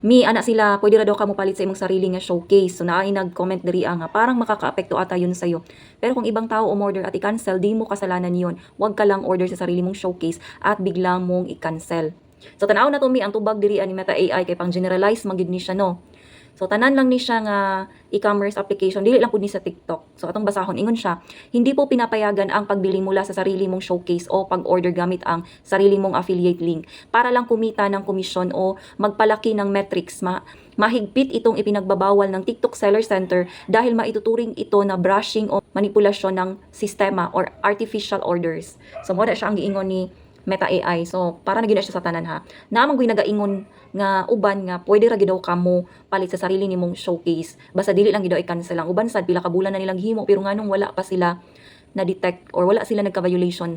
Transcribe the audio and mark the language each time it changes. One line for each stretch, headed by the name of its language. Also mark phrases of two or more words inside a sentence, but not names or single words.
Cebuano: Mi ana sila pwede ra daw kamo palit sa imong sarili nga showcase.
Filipino: So
Cebuano: naay nag-comment diri nga
Filipino: parang makakaapekto ata yun sa'yo. Pero kung ibang tao umorder at i-cancel, di mo kasalanan yun. Huwag ka lang order sa sarili mong showcase at biglang mong i-cancel.
Cebuano: So tanaw na to mi ang tubag diri ani Meta AI kay pang generalize man gid ni siya no. So tanan lang ni siya nga e-commerce application, dili lang pud ni sa TikTok. So atong basahon ingon siya,
Filipino: hindi po pinapayagan ang pagbili mula sa sarili mong showcase o pag-order gamit ang sarili mong
English: affiliate link
Filipino: para lang kumita ng komisyon o magpalaki ng metrics. Mahigpit itong ipinagbabawal ng TikTok Seller Center dahil maituturing ito na brushing o manipulasyon ng sistema
English: or artificial orders.
Cebuano: So mo siya ang giingon ni Meta AI. So, para na gyud na siya sa tanan ha. Naamang gyud nagaingon nga uban nga pwede ra gyud daw kamo palit sa sarili nimong showcase. Basta dili lang gyud daw i-cancel lang. Uban sad pila ka bulan na nilang himo pero nganong wala pa sila na detect or wala sila nagka-violation.